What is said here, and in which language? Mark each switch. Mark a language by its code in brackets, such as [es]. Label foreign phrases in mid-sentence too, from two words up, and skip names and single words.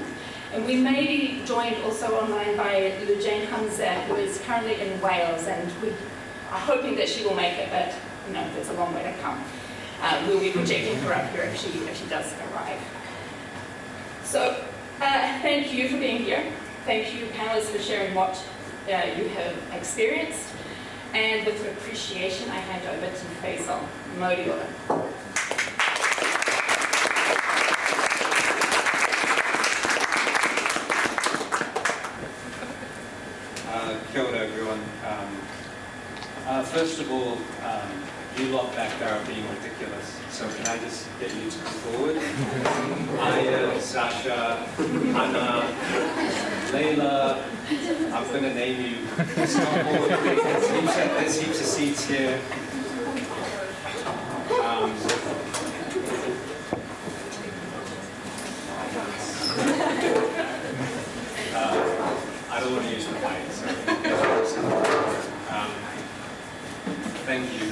[en] And we may be joined also online by Lujane Hamza, who is currently in Wales, and we are hoping that she will make it, but you know, there's a long way to come. We'll be projecting her up here if she does arrive. So thank you for being here. Thank you, panelists, for sharing what you have experienced. And with appreciation, I hand over to Faisal. Modiora. [mi] Kia ora, [en] everyone. First of all, you lot back there are being ridiculous, so can I just get you to come forward? Aya, Sasha, Hannah, Layla, I'm going to name you. There's heaps of seats here. I don't want to use the mic, so thank you.